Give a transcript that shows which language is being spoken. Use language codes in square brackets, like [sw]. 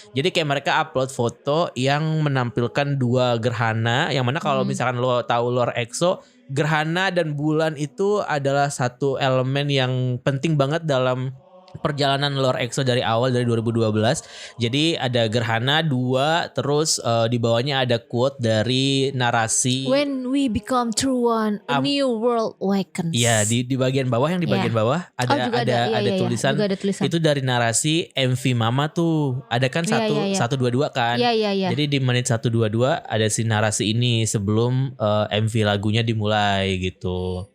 [id] Jadi kayak mereka upload foto yang menampilkan 2 gerhana, yang mana kalau misalkan lo tahu lore EXO, gerhana dan bulan itu adalah satu elemen yang penting banget dalam perjalanan lore EXO dari awal dari 2012. Jadi ada gerhana 2, terus di bawahnya ada quote dari narasi [en] When we become true one, a new world awakens. [id] Iya, di bagian bawah, yang di bagian bawah ada tulisan itu dari narasi MV Mama tuh. Ada kan 122 kan. Iya. Jadi di menit 122 ada si narasi ini sebelum MV lagunya dimulai gitu.